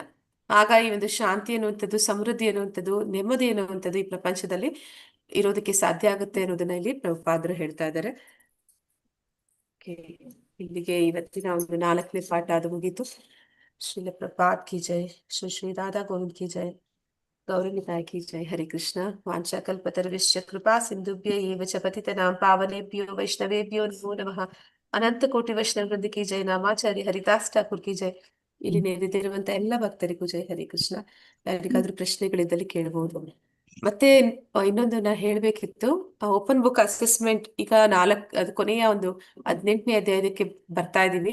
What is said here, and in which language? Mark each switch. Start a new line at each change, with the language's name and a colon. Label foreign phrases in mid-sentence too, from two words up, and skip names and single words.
Kannada: ಆಗ ಈ ಒಂದು ಶಾಂತಿ ಅನ್ನುವಂಥದ್ದು, ಸಮೃದ್ಧಿ ಅನ್ನುವಂಥದ್ದು, ನೆಮ್ಮದಿ ಅನ್ನುವಂಥದ್ದು ಈ ಪ್ರಪಂಚದಲ್ಲಿ ಇರೋದಕ್ಕೆ ಸಾಧ್ಯ ಆಗುತ್ತೆ ಅನ್ನೋದನ್ನ ಇಲ್ಲಿ ಪ್ರಭುಪಾದರು ಹೇಳ್ತಾ ಇದ್ದಾರೆ. ಇಲ್ಲಿಗೆ ಇವತ್ತಿನ ಒಂದು 4ನೇ ಪಾಠ ಅದು ಮುಗೀತು.
Hindi: श्रील प्रभुपाद की जय, श्री श्री राधा गोविंद की जय, गौरी निताई की जय.
Sanskrit: ಹರಿ ಕೃಷ್ಣ. ವಾಂಛಾಕಲ್ಪತರುಶ್ಚ ಕೃಪಾ ಸಿಂಧುಭ್ಯ ಏವ ಚ ಪತಿತನಾಂ ಪಾವನೇಭ್ಯೋ ವೈಷ್ಣವೇಭ್ಯೋ ನಮೋ ನಮಃ.
Hindi: अनंत कोटि वैष्णव वृंद की जय. नामाचार्य हरिदास ठाकुर की जय.
Kannada: ಇಲ್ಲಿ ನೆರೆದಿರುವಂತ ಎಲ್ಲ ಭಕ್ತರಿಗೂ ಜೈ. ಹರಿ ಕೃಷ್ಣ. ಯಾರಿಗಾದ್ರೂ ಪ್ರಶ್ನೆಗಳಿದ್ದಲ್ಲಿ ಕೇಳಬಹುದು. ಮತ್ತೆ ಇನ್ನೊಂದು ನಾ ಹೇಳ್ಬೇಕಿತ್ತು,
English: open book assessment
Kannada: ಈಗ ಅದು ಕೊನೆಯ ಒಂದು 18ನೇ ಅಧ್ಯಾಯಕ್ಕೆ ಬರ್ತಾ ಇದೀವಿ.